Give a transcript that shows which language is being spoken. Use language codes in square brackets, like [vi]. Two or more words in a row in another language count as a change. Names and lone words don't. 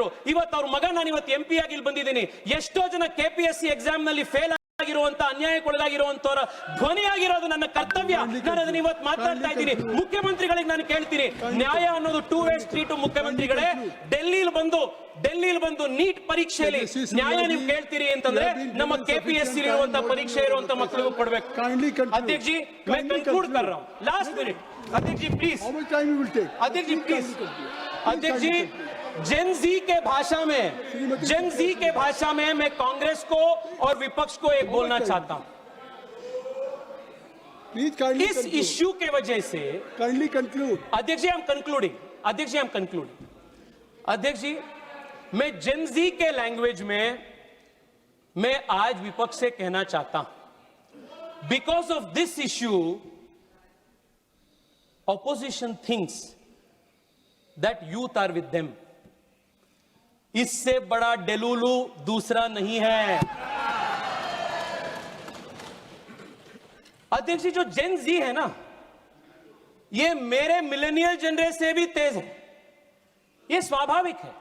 [kn] ಇವತ್ತು ಅವ್ರ ಮಗ ನಾನು ಇವತ್ತು MP ಆಗಿ ಇಲ್ಲಿ ಬಂದಿದ್ದೀನಿ. ಎಷ್ಟೋ ಜನ ಕೆಪಿಎಸ್ಸಿ ಎಕ್ಸಾಮ್ ನಲ್ಲಿ ಫೇಲ್ ಆಗಿರುವಂತ, ಅನ್ಯಾಯಕ್ಕೊಳಗಾಗಿರುವಂತವರ ಧ್ವನಿಯಾಗಿರೋದು ನನ್ನ ಕರ್ತವ್ಯ. ನಾನು ಅದನ್ನ ಇವತ್ತು ಮಾತಾಡ್ತಾ ಇದ್ದೀನಿ. ಮುಖ್ಯಮಂತ್ರಿಗಳಿಗೆ ನಾನು ಕೇಳ್ತೀನಿ, ನ್ಯಾಯ ಅನ್ನೋದು [en] 2 way street. [kn] ಮುಖ್ಯಮಂತ್ರಿಗಳೇ, ಡೆಲ್ಲಿಲಿ ಬಂದು ನೀಟ್ ಪರೀಕ್ಷೆಯಲ್ಲಿ ನ್ಯಾಯ ನೀವು ಕೇಳ್ತೀರಿ ಅಂತಂದ್ರೆ ನಮ್ಮ ಕೆಪಿಎಸ್ಸಿ ಇರುವಂತ ಪರೀಕ್ಷೆ ಇರುವಂತ ಮಕ್ಕಳಿಗೂ ಕೊಡ್ಬೇಕು. [hi] अध्यक्ष जी, मैं कंक्लूड कर रहा हूँ. [en] last minute [hi] अध्यक्ष जी प्लीज. अध्यक्ष जी प्लीज. अध्यक्ष जी, [en] Gen Z [hi] के भाषा में मैं कांग्रेस को और विपक्ष को एक बोलना चाहता हूं. इस इश्यू के वजह से [en] kindly conclude. [hi] अध्यक्ष जी, [en] I am concluding. [hi] अध्यक्ष जी, मैं [en] Gen Z [hi] के लैंग्वेज में मैं आज विपक्ष से कहना चाहता हूं, [en] because of this issue opposition thinks that youth are with them. [hi] इससे बड़ा डेलुलू दूसरा नहीं है. अध्यक्ष जी, जो [en] Gen Z [hi] है ना, ये मेरे [en] millennial generation [hi] से भी तेज है. ये स्वाभाविक है.